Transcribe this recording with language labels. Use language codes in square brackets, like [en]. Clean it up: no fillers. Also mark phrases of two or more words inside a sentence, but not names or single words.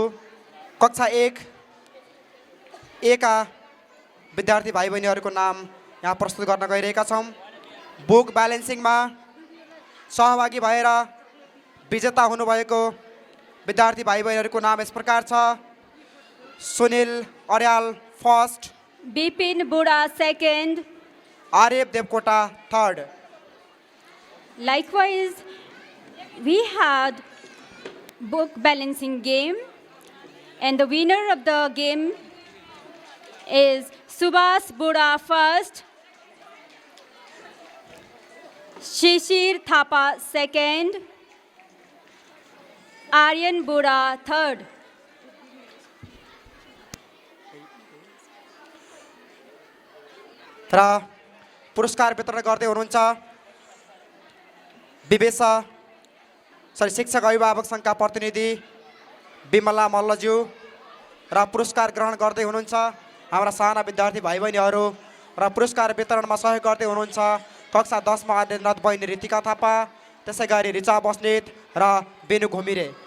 [ne] कक्षा 1 का विद्यार्थी भाइ बहिनीहरूको नाम यहाँ प्रस्तुत गर्न गइरहेका छौँ। बुक ब्यालेन्सिङमा सहभागी भएर विजेता हुनुभएको विद्यार्थी भाइ बहिनीहरूको नाम यस प्रकार छ। सुनिल अर्याल फर्स्ट, [en] Bipin Buda second. [ne] आर्यप देवकोटा थर्ड। [en] Likewise, we had book balancing game, and the winner of the game is Subhas Buda first, Shishir Thapa second, Aryan Buda third. [ne] र पुरस्कार वितरण गर्दै हुनुहुन्छ शिक्षक अभिभावक सङ्घका प्रतिनिधि बिमला मल्लज्यू र पुरस्कार ग्रहण गर्दै हुनुहुन्छ हाम्रा साना विद्यार्थी भाइ बहिनीहरू र पुरस्कार वितरणमा सहयोग गर्दै हुनुहुन्छ कक्षा 10 मा अध्ययनरत बहिनी रितिका थापा, त्यसै गरी रिचा बस्नेत र बेनु घुमिरे।